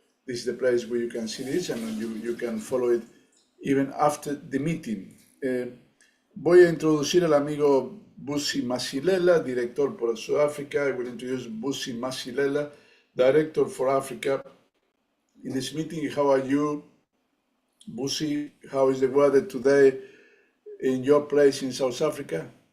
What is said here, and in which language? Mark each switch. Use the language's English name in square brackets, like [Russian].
[English] This is the place where you can see this, and you can follow it even after the meeting. [Spanish] Voy a introducir al amigo Busi Masilela, director por Sudáfrica. [English] I will introduce Busi Masilela, director for Africa. In this meeting, how are you, Busi? How is the weather today in your place in South Africa?